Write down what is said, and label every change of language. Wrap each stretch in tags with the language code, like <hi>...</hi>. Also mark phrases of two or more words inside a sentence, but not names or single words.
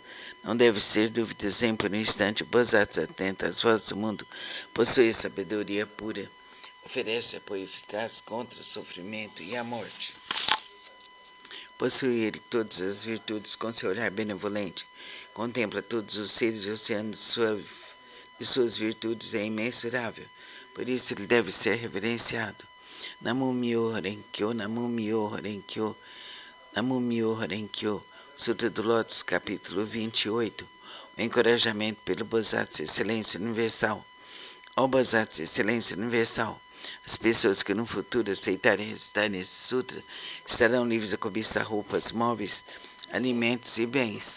<pt>Não deve ser dúvidas nem por um instante. Bodhisattva atenta às vozes do mundo, possui sabedoria pura, oferece apoio eficaz contra o sofrimento e a morte. Possui ele todas as virtudes com seu olhar benevolente, contempla todos os seres e o oceano de suas virtudes é imensurável. Por isso ele deve ser reverenciado.</pt> <ja>南無妙法蓮華経、南無妙法蓮華経、南無妙法蓮華経.</ja> <pt>Sutra do Lótus, capítulo 28. O encorajamento pelo Bodhisattva Excelência Universal. Ó Bodhisattva Excelência Universal, as pessoas que no futuro aceitarem recitar nesse sutra estarão livres de cobiçar roupas, móveis, alimentos e bens.</pt>